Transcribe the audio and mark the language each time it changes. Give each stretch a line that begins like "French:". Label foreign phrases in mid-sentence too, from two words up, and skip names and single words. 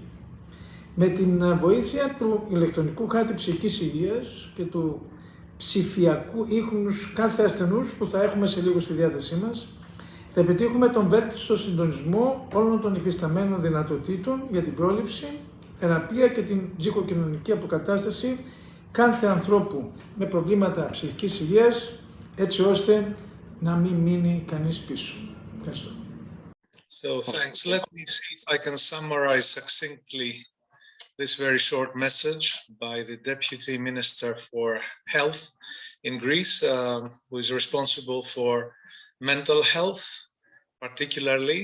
Greek: Με την βοήθεια του ηλεκτρονικού χάρτη ψυχικής υγείας και του ψηφιακού ίχνους κάθε ασθενούς που θα έχουμε σε λίγο στη διάθεσή μας, θα επιτύχουμε τον βέλτιστο συντονισμό όλων των υφισταμένων δυνατοτήτων για την πρόληψη, θεραπεία και την ψυχοκοινωνική αποκατάσταση κάθε ανθρώπου με προβλήματα ψυχικής υγείας, έτσι ώστε να μην μείνει κανείς πίσω. Ευχαριστώ.
English: So thanks. Let me see if I can summarize succinctly this very short message by the Deputy Minister for Health in Greece, who is responsible for mental health, particularly.